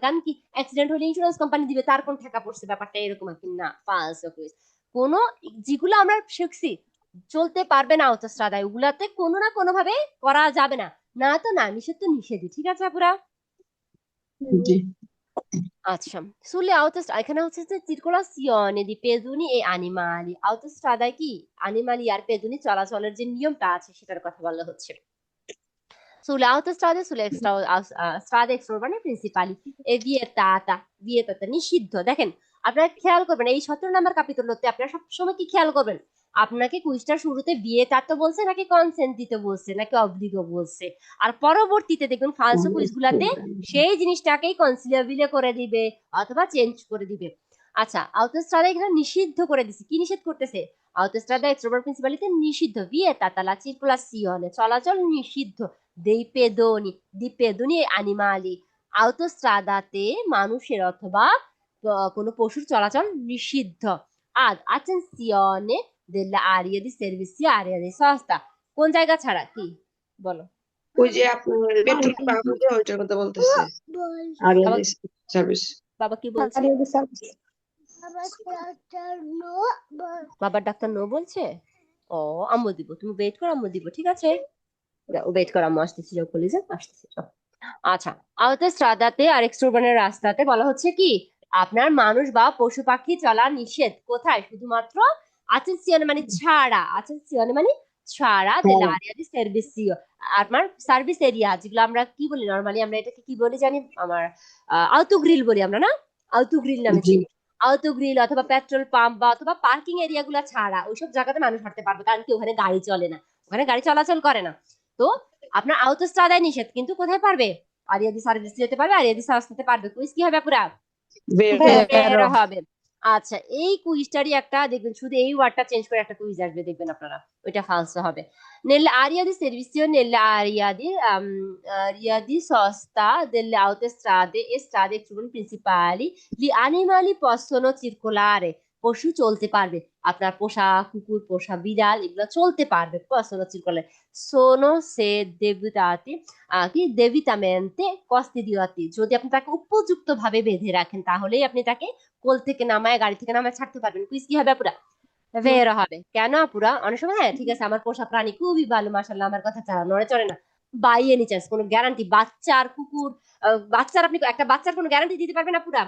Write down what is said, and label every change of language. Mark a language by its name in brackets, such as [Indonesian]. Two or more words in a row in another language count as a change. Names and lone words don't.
[Bangla] কারণ কি অ্যাক্সিডেন্ট হলে ইন্স্যুরেন্স কোম্পানি দিবে, তার কোন টাকা পড়ছে, ব্যাপারটা এরকম আর কি না। ফালস কুইজ। কোন যেগুলো আমরা শিখছি চলতে পারবে না autostrade, ওগুলাতে কোনো না কোনো ভাবে করা যাবে না। না তো না, নিষেধ তো নিষেধই, ঠিক আছে আপুরা? জি। [Italian] আচ্ছা, sulle [Bangla] এখানে হচ্ছে যে [Italian] circolazione di pedoni e animali, [Bangla] autostradaয় কি animali আর পেদুনি চলাচলের যে নিয়মটা আছে সেটার কথা বলা হচ্ছে। [Italian] Sulle autostrade, strade extraurbane principali e vietata নিষিদ্ধ। [Bangla] দেখেন আপনারা খেয়াল করবেন এই 17 নাম্বার ক্যাপিটুলোতে আপনারা সবসময় কি খেয়াল করবেন, আপনাকে কুইজটার শুরুতে vietato বলছে নাকি consentito বলছে নাকি obbligo বলছে, আর পরবর্তীতে দেখবেন ফালসো কুইজগুলাতে সেই জিনিসটাকেই কনসিলিয়াবিলে করে দিবে অথবা চেঞ্জ করে দিবে। আচ্ছা, autostrada এখানে নিষিদ্ধ করে দিছে, কি নিষেধ করতেছে? [Italian] autostrada extraurbane principaliতে নিষিদ্ধ, vietata la circolazione [Bangla] চলাচল নিষিদ্ধ [Italian] di pedoni e animali, [Bangla] autostradate মানুষের অথবা কোনো পশুর চলাচল নিষিদ্ধ। [Italian] ad attenzione delle aree di servizio, area di sosta [Bangla] কোন জায়গা ছাড়া কি বলো? ওই যে আপনার পেট্রোল পাম্প ওইটার কথা বলতেছে, আরিয়া বাবা সার্ভিস। বাবা কি বলছে? [Italian] area di servizio. [Bangla] বাবার ডাক্তার নো বলছে। ও, আম্মু দিব, তুমি ওয়েট করো, আম্মু দিব, ঠিক আছে? ওয়েট করো, আম্মু আসতেছি, যাও কলেজে আসতেছি, যাও। আচ্ছা, autostradate আর এক্সট্রোবানের রাস্তাতে বলা হচ্ছে কি আপনার মানুষ বা পশু পাখি চলা নিষেধ, কোথায়? শুধুমাত্র attenzione মানে ছাড়া, attenzione মানে ছাড়া হ্যাঁ, [Italian] dell'area di servizio, [Bangla] আপনার সার্ভিস এরিয়া যেগুলো আমরা কি বলি নরমালি, আমরা এটাকে কি বলি জানি, আমার আউটোগ্রিল বলি আমরা না, আউটোগ্রিল নামে জি। চিনি। আউটোগ্রিল অথবা পেট্রোল পাম্প বা অথবা পার্কিং এরিয়া গুলা ছাড়া ওইসব জায়গাতে মানুষ হাঁটতে পারবে, কারণ কি ওখানে গাড়ি চলে না, ওখানে গাড়ি চলাচল করে না। তো আপনার autostradaয় নিষেধ, কিন্তু কোথায় পারবে? [Italian] area di servizio [Bangla] যেতে পারবে, [Italian] area di servizio [Bangla] পারবে। কুইজ কি হবে পুরা? হ্যাঁ, বের হবে। আচ্ছা, এই কুইজটারই একটা দেখবেন, শুধু এই ওয়ার্ডটা চেঞ্জ করে একটা কুইজ আসবে, দেখবেন আপনারা ওইটা ফালসো হবে। [Italian] nelle aree di servizio, nelle area di sosta delle autostrade e strade principali, gli animali possono circolare, [Bangla] পশু চলতে পারবে, আপনার পোষা কুকুর, পোষা বিড়াল এগুলো চলতে পারবে, [Italian] possono circolare, sono se debutati [Bangla] কি [Italian] debitamente custoditi, [Bangla] যদি আপনি তাকে উপযুক্ত ভাবে বেঁধে রাখেন তাহলেই আপনি তাকে কোল থেকে নামায়, গাড়ি থেকে নামায় ছাড়তে পারবেন। কুইজ কি হবে পুরা? বের হবে। কেন পুরা? অনেক সময় হ্যাঁ ঠিক আছে আমার পোষা প্রাণী খুবই ভালো, মাশাআল্লাহ, আমার কথা ছাড়া নড়ে চড়ে না, [English] by any chance [Bangla] কোনো গ্যারান্টি, বাচ্চার কুকুর, বাচ্চার আপনি একটা বাচ্চার কোনো গ্যারান্টি দিতে পারবেন না পুরা?